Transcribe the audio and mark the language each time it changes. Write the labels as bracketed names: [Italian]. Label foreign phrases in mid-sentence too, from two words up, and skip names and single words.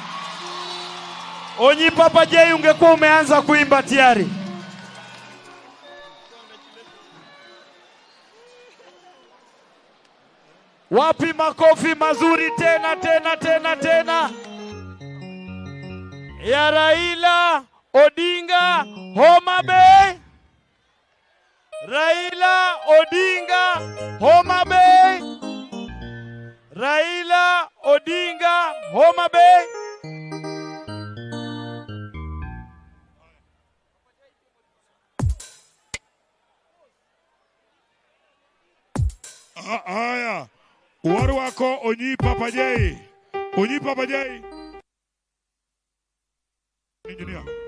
[Swahili] Onyi Papa J, ungekuwa umeanza kuimba tayari. Wapi makofi mazuri tena tena tena tena ya Raila Odinga Homabay. Raila Odinga Homabay. Raila Odinga Homabay. Haya, waru wako Onyi Papa J. Onyi Papa J. Engineer.